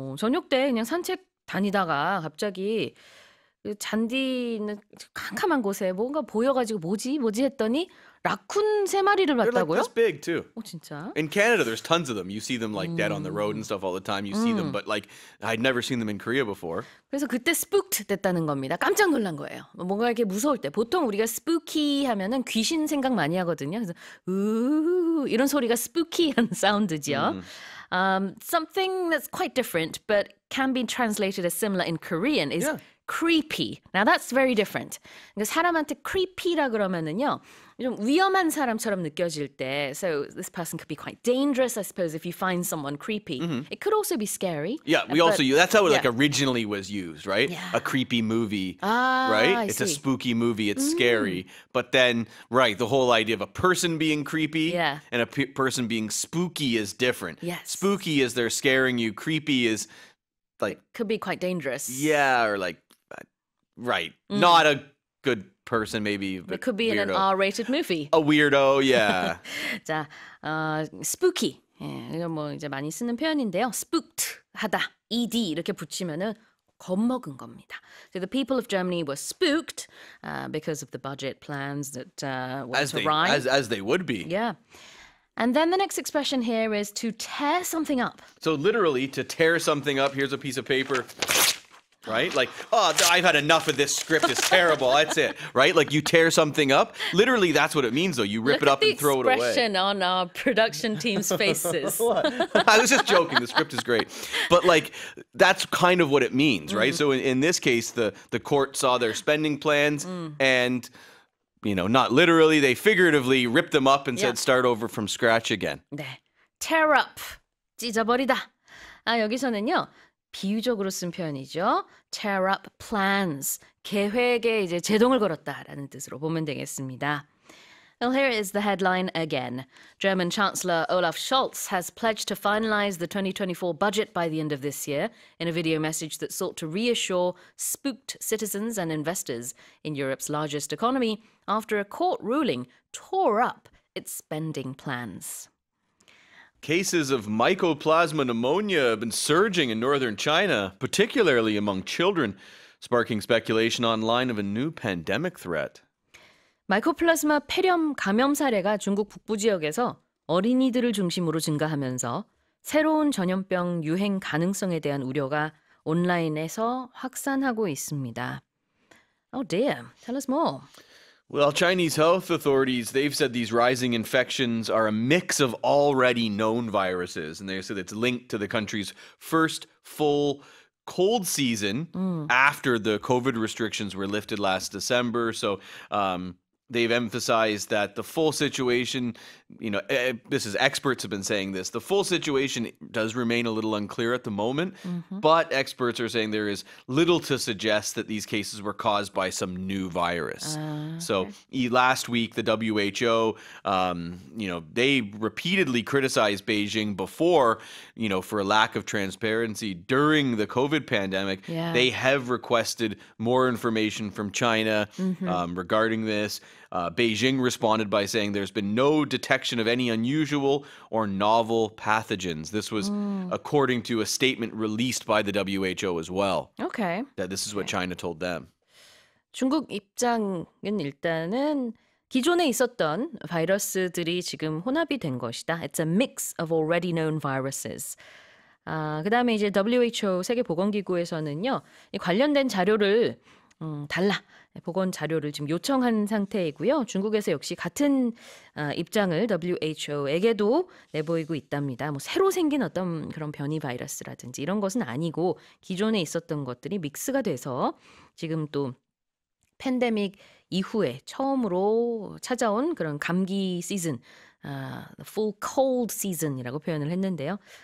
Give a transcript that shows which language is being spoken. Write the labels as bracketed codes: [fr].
[ko] 저녁 때 그냥 산책 다니다가 갑자기 그 잔디 있는 캄캄한 곳에 뭔가 보여가지고 뭐지 했더니 라쿤 3마리를 [en] They're like [ko] 봤다고요? [en] this big too. [ko] 진짜? [en] In Canada, there's tons of them. You see them like dead on the road and stuff all the time. You see them, but like I'd never seen them in Korea before. [ko] 그래서 그때 spooked 됐다는 겁니다. 깜짝 놀란 거예요. 뭔가 이렇게 무서울 때 보통 우리가 spooky 하면은 귀신 생각 많이 하거든요. 그래서 이런 소리가 spooky한 사운드죠. [en] Something that's quite different but can be translated as similar in Korean is creepy. Now that's very different. [ko] 그러니까 사람한테 creepy라 그러면은요. 좀 위험한 사람처럼 느껴질 때, [en] so this person could be quite dangerous, I suppose, if you find someone creepy. It could also be scary. Yeah, we but- also use that's how it like yeah. originally was used, right? Yeah. A creepy movie, I right? It's a see. spooky movie. It's scary, but then right, the whole idea of a person being creepy Yeah. and a person being spooky is different. Yes. Spooky is they're scaring you. Creepy is like Could be quite dangerous. yeah, or like right, not a good person, maybe. But It could be in an weirdo. R-rated movie. A weirdo, yeah. [ko] 자, spooky. 예, 이거 뭐 이제 많이 쓰는 표현인데요. spooked 하다, ed 이렇게 붙이면은 겁먹은 겁니다. [en] So the people of Germany were spooked because of the budget plans that were as to they rise. as they would be. Yeah. And then the next expression here is to tear something up. So literally, to tear something up, here's a piece of paper, right? Like, oh, I've had enough of this script. It's terrible. That's it, right? Like you tear something up. Literally, that's what it means, though. You rip it up and throw it Look at away. the expression on our production team's faces. I was just joking. The script is great. But like, that's kind of what it means, right? So in this case, the court saw their spending plans and not literally, they figuratively ripped them up and Yeah. said start over from scratch again. [ko] 네, tear up, 찢어버리다. 여기서는요. 비유적으로 쓴 표현이죠. [en] tear up plans, [ko] 계획에 이제 제동을 걸었다라는 뜻으로 보면 되겠습니다. [en] Well, here is the headline again. German Chancellor Olaf Scholz has pledged to finalize the 2024 budget by the end of this year in a video message that sought to reassure spooked citizens and investors in Europe's largest economy after a court ruling tore up its spending plans. Cases of mycoplasma pneumonia have been surging in northern China, particularly among children, sparking speculation online of a new pandemic threat. 마이코플라스마 폐렴 감염 사례가 중국 북부 지역에서 어린이들을 중심으로 증가하면서 새로운 전염병 유행 가능성에 대한 우려가 온라인에서 확산하고 있습니다. Oh dear, tell us more. Well, Chinese health authorities, they've said these rising infections are a mix of already known viruses, and they said it's linked to the country's first full cold season after the COVID restrictions were lifted last December. So they've emphasized that the full situation, this is experts have been saying this, the full situation does remain a little unclear at the moment, but experts are saying there is little to suggest that these cases were caused by some new virus. So last week, the WHO, they repeatedly criticized Beijing before, for a lack of transparency during the COVID pandemic. Yeah. They have requested more information from China regarding this. Beijing responded by saying there's been no detection of any unusual or novel pathogens. This was according to a statement released by the WHO as well. Okay. That this is what China told them. [ko] 중국 입장은 일단은 기존에 있었던 바이러스들이 지금 혼합이 된 것이다. [en] It's a mix of already known viruses. [ko] 그다음에 이제 WHO 세계보건기구에서는요. 이 관련된 자료를 달라. 보건 자료를 지금 요청한 상태이고요. 중국에서 역시 같은 입장을 WHO에게도 내보이고 있답니다. 뭐 새로 생긴 어떤 그런 변이 바이러스라든지 이런 것은 아니고 기존에 있었던 것들이 믹스가 돼서 지금 또 팬데믹 이후에 처음으로 찾아온 그런 감기 시즌, [en] the full cold season [ko] 이라고 표현을 했는데요.